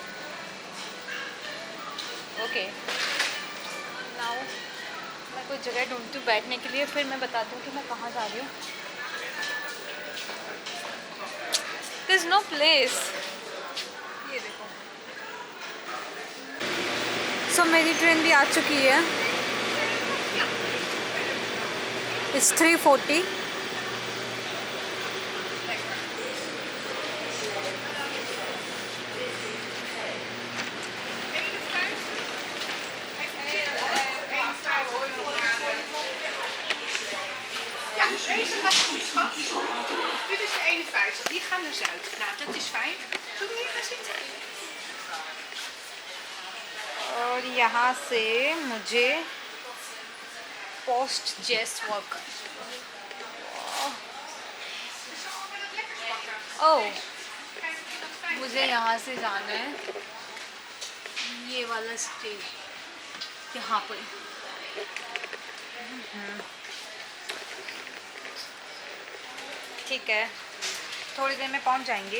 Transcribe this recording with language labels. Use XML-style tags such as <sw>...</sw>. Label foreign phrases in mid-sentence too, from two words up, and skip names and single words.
<en>okay, now</en> <hi>मैं कोई जगह ढूंढती हूँ बैठने के लिए, फिर मैं बताती हूँ कि मैं कहाँ जा रही हूँ।</hi> <en>There is no place.</en> <hi>ये देखो, सो मेरी ट्रेन भी आ चुकी है।</hi> <en>It's 3:40.</en> <nl>Ja, deze gaat goed, schat. Dit is de 51, die gaan naar Zuid. Nou, dat is fijn. Zullen we hier gaan zitten?</nl> <hi>और यहाँ से मुझे पोस्ट जेस वर्क, ओह, मुझे यहाँ से जाना है ये वाला स्टेज, यहाँ पर ठीक है, थोड़ी देर में पहुंच जाएंगे।</hi>